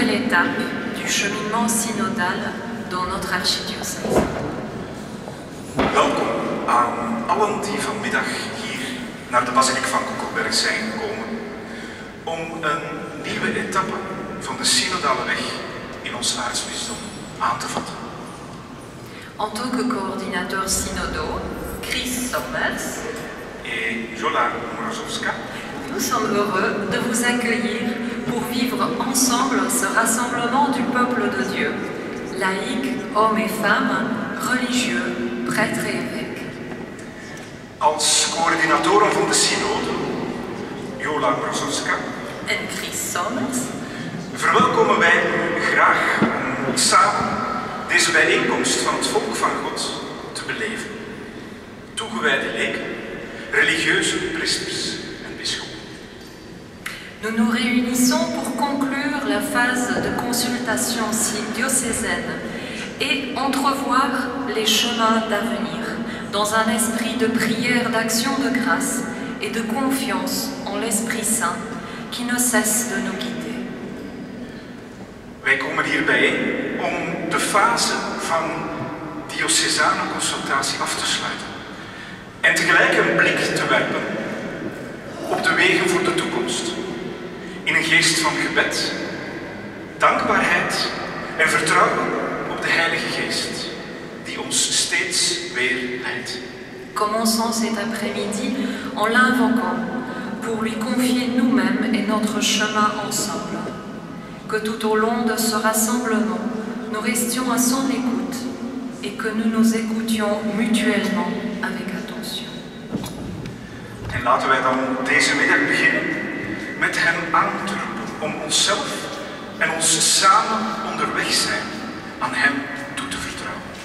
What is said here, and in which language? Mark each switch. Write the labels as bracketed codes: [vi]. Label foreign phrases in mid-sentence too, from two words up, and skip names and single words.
[fr] étape du cheminement synodal dans notre archidiocèse. [nl] Welkom aan allen die vanmiddag hier naar de basiliek van Koekelberg zijn gekomen om een nieuwe etappe van de synodale weg in ons aartsbisdom aan te vatten. [fr] En tant que coordinateur synodaux, Chris Sommers et Jola Mrazowska, nous sommes heureux de vous accueillir pour vivre ensemble ce rassemblement du peuple de Dieu, laïcs, hommes et femmes, religieux, prêtres et évêques. [nl] Als coördinatoren van de synode, Jola Mrazowska en Chris Sommers, verwelkomen wij u graag om samen deze bijeenkomst van het volk van God te beleven. Toegewijde leken, religieuze priesters en bisschoppen. [fr] Nous nous réunissons pour conclure la phase de consultation diocésaine et entrevoir les chemins d'avenir dans un esprit de prière, d'action de grâce et de confiance en l'Esprit Saint qui ne cesse de nous guider. [nl] Wij komen hier bijeen om de fase van diocesane consultatie af te sluiten en tegelijk een blik te werpen op de wegen voor de toekomst in een geest van gebed, dankbaarheid en vertrouwen op de Heilige Geest die ons steeds weer leidt. [fr] Commençons cet après-midi en l'invoquant pour lui confier nous-mêmes et notre chemin ensemble. Que tout au long de ce rassemblement, nous restions à son écoute et que nous nous écoutions mutuellement avec attention. [nl] En laten wij dan deze middag beginnen met hem aan te roepen om onszelf en ons samen onderweg zijn aan hem toe te vertrouwen.